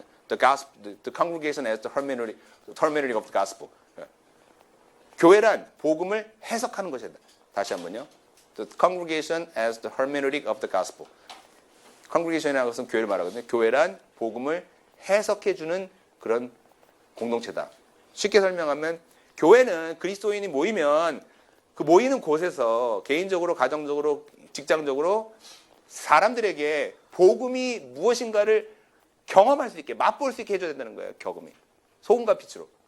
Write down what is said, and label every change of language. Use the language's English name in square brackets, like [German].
[English] The gospel, the congregation as the hermeneutic of the gospel. [Korean] 교회란 복음을 해석하는 것이다. 다시 한번요. [English] The congregation as the hermeneutic of the gospel. [Korean] congregation이라는 것은 교회를 말하거든요. 교회란 복음을 해석해주는 그런 공동체다. 쉽게 설명하면 교회는 그리스도인이 모이면 그 모이는 곳에서 개인적으로, 가정적으로, 직장적으로 사람들에게 복음이 무엇인가를 경험할 수 있게, 맛볼 수 있게 해줘야 된다는 거예요. 경험이. 소금과 빛으로.